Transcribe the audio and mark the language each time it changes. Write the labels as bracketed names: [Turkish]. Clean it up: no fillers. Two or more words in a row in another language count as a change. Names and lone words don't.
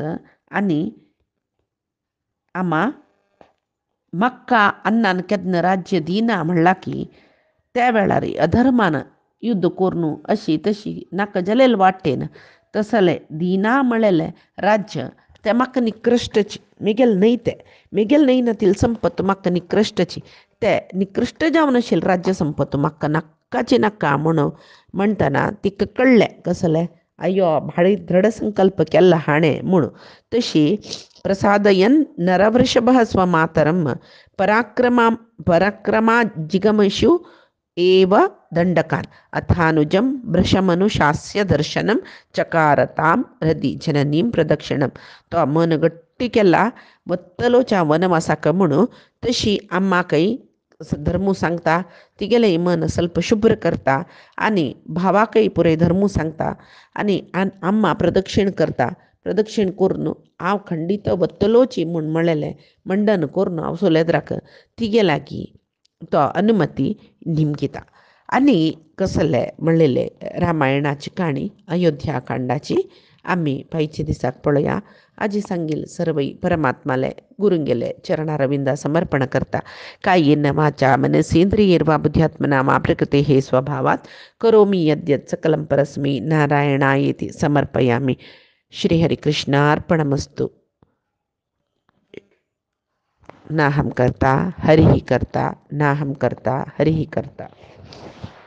[Konkani] आनी अम्मा म्हाका अन्नान केन्ना राज्य दिना म्हणला की त्या वेळार अधर्मान युद्ध करून अशी तशी नाका जालेले वाटेन तसले दिना म्हळेले राज्य ते म्हाका निकृश्टची. मिगेल न्हय ते मिगेल नैनातील संपत म्हाका निकृश्टची. ते निकृश्ट जावन आशिल्ले राज्य संपत म्हाका नाक्काची नाका म्हणून म्हणटना तिका कळ्ळें कसलें अय्यो भाळी दृढ संकल्प केला हाणें म्हणून. [Sanskrit] तशी प्रसादयन नरवृषभ स्वमातरम पराक्रमा जिगमशु एव दंडकान अथानुजम भृशमनुशास्य दर्शनम चकारताम हृदी जननीम प्रदक्षिणम. [Konkani] तो मन गट्टी केला वत्तलोच्या वनवासाक म्हणून. तशी अम्माकय धर्मू सांगता तिगेलेय मन ಸ್ವಲ್ಪ शुभ्र करता आनी भावाकय पुरे धर्मू सांगता आनी अम्मा प्रदक्षिण करता. प्रदक्षिण करून हांव खंडीत वत्तलोची म्हूण म्हळेलें मंडन करून हांव सुलेद्राक तिगे लागीं तो अनुमती निमगिता. आनी कसले म्हणलेले रामायणाची काणी अयोध्या कांडाची आमी पायचे दिसाक पळोवया. आजी सांगील सर्वई परमात्माले गुरुंगेले चरणारविंदा समर्पण करता. [Sanskrit] कायेन वाचा मनसेंद्रियैर्वा बुद्ध्यात्मना मा प्रकृतेः स्वभावात् करोमि यद्यत् सकलं परस्मै नारायणायेति समर्पयामि. श्रीहरिकृष्णार्पणमस्तु. नाहं कर्ता हरिः कर्ता नाहं कर्ता हरिः कर्ता.